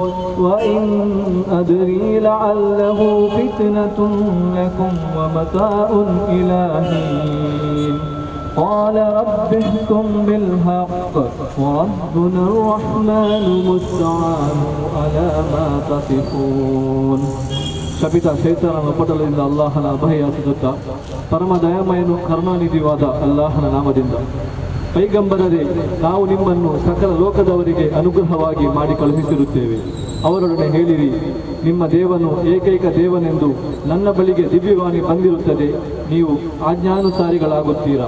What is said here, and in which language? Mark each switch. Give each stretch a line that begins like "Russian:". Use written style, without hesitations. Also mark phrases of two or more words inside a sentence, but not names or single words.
Arabic: وإن أدري لعله فتنة لكم ومتاع إلى حين. قال رب احكم بالحق وربنا الرحمن المستعان على ما تصفون.
Kannada: ಶಪಿತ ಶೈತಾನನ ಉಪಟಳದಿಂದ ಅಲ್ಲಾಹನ ಅಭಯಾಸುತ್ತಾ ಪರಮ ದಯಾಮಯನು ಕರುಣಾನಿಧಿವಾದ ಅಲ್ಲಾಹನ ನಾಮದಿಂದ, ಪೈಗಂಬರರೇ, ನಾವು ನಿಮ್ಮನ್ನು ಸಕಲ ಲೋಕದವರಿಗೆ ಅನುಗ್ರಹವಾಗಿ ಮಾಡಿ ಕಳುಹಿಸಿರುತ್ತೇವೆ. ಅವರೊಡನೆ ಹೇಳಿರಿ, ನಿಮ್ಮ ದೇವನು ಏಕೈಕ ದೇವನೆಂದು ನನ್ನ ಬಳಿಗೆ ದಿವ್ಯವಾಣಿ ಬಂದಿರುತ್ತದೆ, ನೀವು ಆಜ್ಞಾನುಸಾರಿಗಳಾಗುತ್ತೀರಾ.